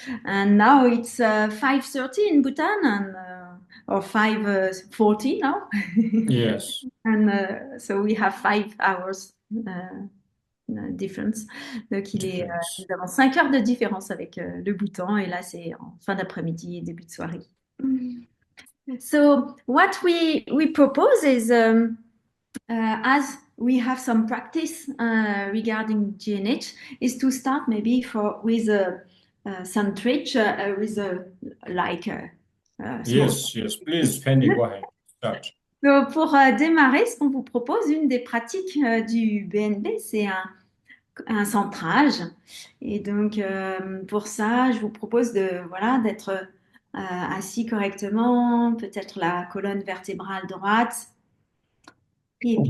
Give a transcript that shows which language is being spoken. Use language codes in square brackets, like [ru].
[en] And now it's 5:30 in Bhutan, and or 5:40 now. Yes, And so we have 5 hours difference. [fr] Donc nous [en] difference. [fr] avons 5 heures de différence avec le Bhoutan, et là c'est en fin d'après-midi et début de soirée. [en] So what we propose is, as we have some practice regarding GNH, is to start maybe with a Centrage, with a like a small. Yes, yes. Please, Fanny, go ahead. Start. [fr] Donc, pour démarrer, ce qu'on vous propose, une des pratiques du BNB, c'est un centrage. Et donc, pour ça, je vous propose voilà, d'être assis correctement, peut-être la colonne vertébrale droite, et, puis,